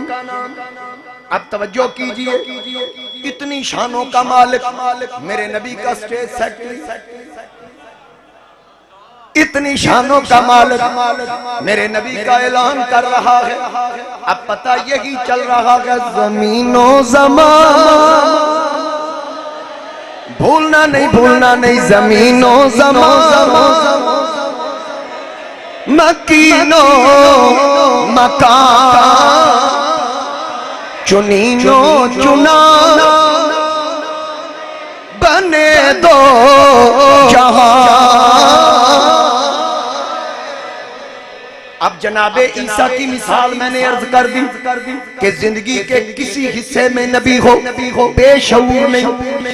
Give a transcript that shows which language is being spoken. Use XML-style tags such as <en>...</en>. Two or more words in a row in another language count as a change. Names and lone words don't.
<ur>اب توجہ کیجئے، اتنی شانوں کا مالک میرے نبی کا اسٹیج سیکٹری، اتنی شانوں کا مالک میرے نبی کا اعلان کر رہا ہے۔ اب پتہ یہی چل رہا ہے زمین و زمان، بھولنا نہیں زمین و زمان، مکین و مکان، چنین و چنا، بنے دو جہاں۔ اب جناب عیسیٰ کی مثال میں نے عرض کر دی کہ زندگی کے کسی حصے میں نبی ہو بے شعور نہیں۔</ur>